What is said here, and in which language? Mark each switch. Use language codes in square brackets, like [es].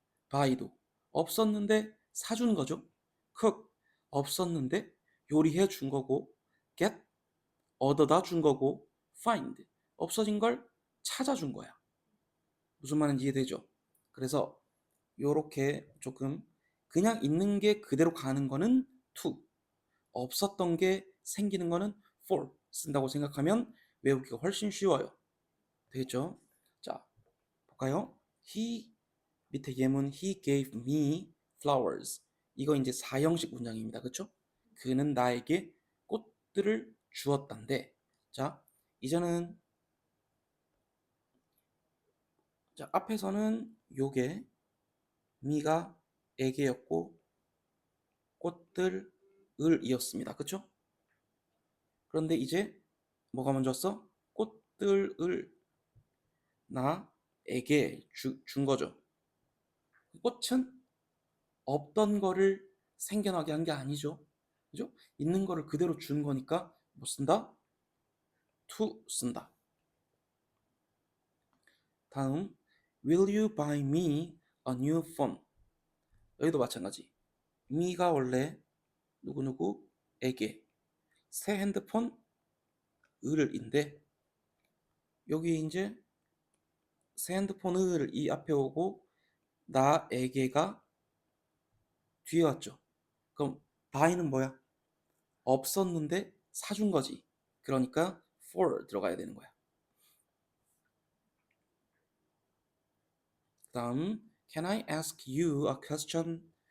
[ko] buy도 없었는데 사준 거죠. cook 없었는데 요리해 준 거고 get 얻어다 준 거고 find 없어진 걸 찾아준 거야. 무슨 말인지 이해되죠? 그래서 요렇게 조금 그냥 있는 게 그대로 가는 거는 to, 없었던 게 생기는 거는 for 쓴다고 생각하면 외우기가 훨씬 쉬워요. 되겠죠? 자, 볼까요? [en] He [ko] 밑에 예문 [en] he gave me flowers. [ko] 이거 이제 4형식 문장입니다. 그쵸? 그는 나에게 꽃들을 주었단데. 자, 이제는 자, 앞에서는 요게 me가 에게였고 꽃들을 이었습니다. 그쵸? 그런데 이제 뭐가 먼저 왔어? 꽃들을 나에게 준 거죠. 꽃은 없던 거를 생겨나게 한 게 아니죠. 그죠? 있는 거를 그대로 준 거니까 뭐 쓴다? to 쓴다. [en] 다음 Will you buy me a new phone? [ko] 여기도 마찬가지. me가 원래 누구누구에게 새 핸드폰 을인데 여기 이제 새 핸드폰을 이 앞에 오고 나에게가 뒤에 왔죠. 그럼 buy는 뭐야? 없었는데 사준 거지. 그러니까 for 들어가야 되는 거야. [en] 다음 Can I ask you a question?